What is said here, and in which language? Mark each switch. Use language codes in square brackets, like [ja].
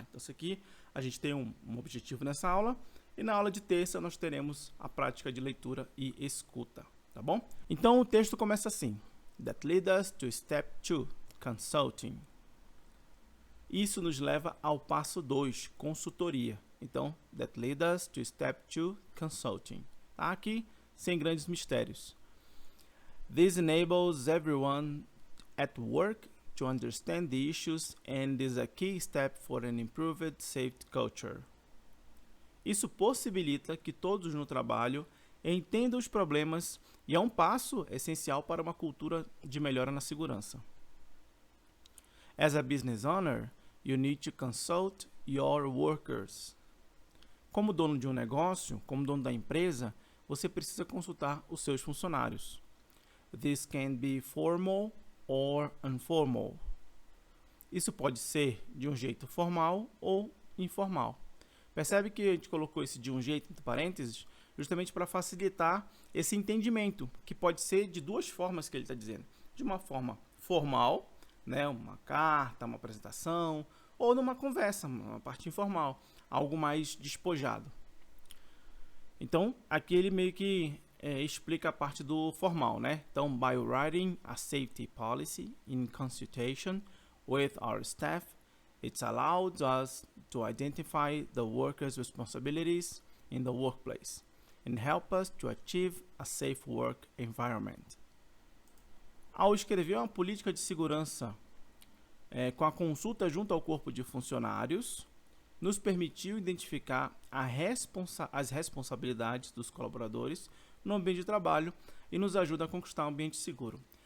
[pt] Então, isso aqui a gente tem um objetivo nessa aula e na aula de terça nós teremos a prática de leitura e escuta. Tá bom? Então, o texto começa assim. [en] That leads us to step 2, consulting. [pt] Isso nos leva ao passo 2, consultoria. [en] Então, that leads us to step 2, consulting. [pt] Tá aqui, sem grandes mistérios. [en] This enables everyone at work to understand the issues and is a key step for an improved safety culture. [pt] Isso possibilita que todos no trabalho entendam os problemas e é um passo essencial para uma cultura de melhora na segurança. [en] As a business owner, you need to consult your workers. [pt] Como dono de um negócio, como dono da empresa, você precisa consultar os seus funcionários. [en] This can be formal or informal. [pt] Isso pode ser de um jeito formal ou informal. Percebe que a gente colocou esse de um jeito entre parênteses, justamente para facilitar esse entendimento, que pode ser de duas formas que ele está dizendo. De uma forma formal, né, uma carta, uma apresentação, ou numa conversa, uma parte informal, algo mais despojado. Então, aqui ele meio que explica a parte do formal, né? [en] Então, by writing a safety policy in consultation with our staff, it's allowed us to identify the workers' responsibilities in the workplace and help us to achieve a safe work environment. [pt] Ao escrever uma política de segurança com a consulta junto ao corpo de funcionários, nos permitiu identificar as responsabilidades dos colaboradores no ambiente de trabalho e nos ajuda a conquistar um ambiente seguro.